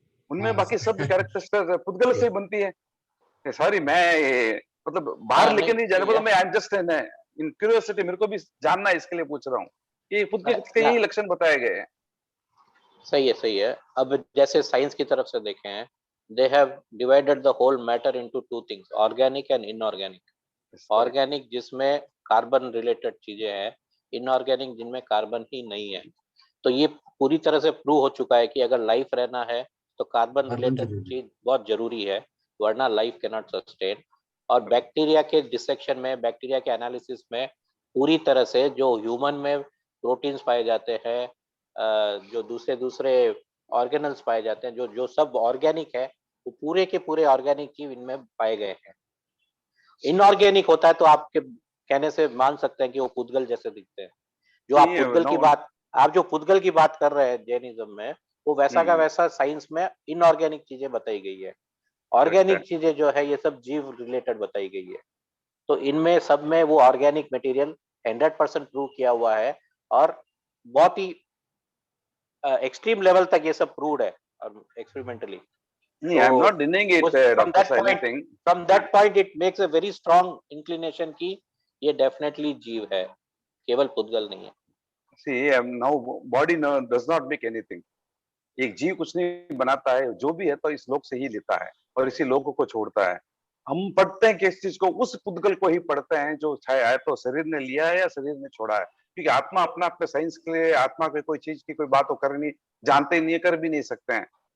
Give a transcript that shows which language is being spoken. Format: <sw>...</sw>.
<hi>उनमें बाकी सब कैरेक्टरिस्टिक्स पुद्गल से ही बनती है। सॉरी, मैं मतलब बाहर लेके नहीं जा रहा, मतलब मैं I am just in curiosity, मेरे को भी जानना है इसके लिए पूछ रहा हूँ कि पुद्गल के यही लक्षण बताए गए हैं। सही है। अब जैसे साइंस की तरफ से देखें हैं,</hi> <en>they have divided the whole matter into two things, organic and inorganic.</en> <hi>Organic जिसमें कार्बन रिलेटेड चीजें हैं, इनऑर्गेनिक जिनमें कार्बन ही नहीं है। तो ये पूरी तरह से प्रूव हो चुका है कि अगर लाइफ रहना है तो कार्बन रिलेटेड चीज बहुत जरूरी है, वरना लाइफ कैन नॉट सस्टेन। और बैक्टीरिया के डिसेक्शन में, बैक्टीरिया के एनालिसिस में पूरी तरह से जो ह्यूमन में प्रोटीन्स पाए जाते हैं, जो दूसरे ऑर्गेनल्स पाए जाते हैं, जो सब ऑर्गेनिक है, वो पूरे के पूरे ऑर्गेनिक जीव इनमें पाए गए हैं। इनऑर्गेनिक होता है तो आपके कहने से मान सकते हैं कि वो पुद्गल जैसे दिखते हैं। जो आप पुद्गल की बात, आप जो पुद्गल की बात कर रहे हैं जैनिज्म में, वो वैसा का वैसा साइंस में इनऑर्गेनिक चीजें बताई गई है। ऑर्गेनिक चीजें जो है ये सब जीव रिलेटेड बताई गई है। तो इनमें सब में वो ऑर्गेनिक मटेरियल 100% प्रूव किया हुआ है, और बहुत ही एक्सट्रीम लेवल तक ये सब प्रूव्ड है experimentally.</hi> <en>I am not denying it, from that point it makes a very strong inclination</en> <hi>कि ये</hi> <en>definitely</en> <hi>जीव है, केवल पुद्गल नहीं है।</hi> <en>See, now body does not make anything.</en> <hi>एक जीव कुछ नहीं बनाता है, जो भी है तो इस लोक से ही लेता है और इसी लोक को छोड़ता है। हम पढ़ते हैं किस चीज को, उस पुद्गल को ही पढ़ते हैं जो छाया है, तो शरीर ने लिया है या शरीर ने छोड़ा है। क्योंकि आत्मा अपना अपने साइंस के लिए आत्मा के कोई चीज की कोई बात तो कर नहीं जानते, नहीं कर भी नहीं सकते हैं।</hi>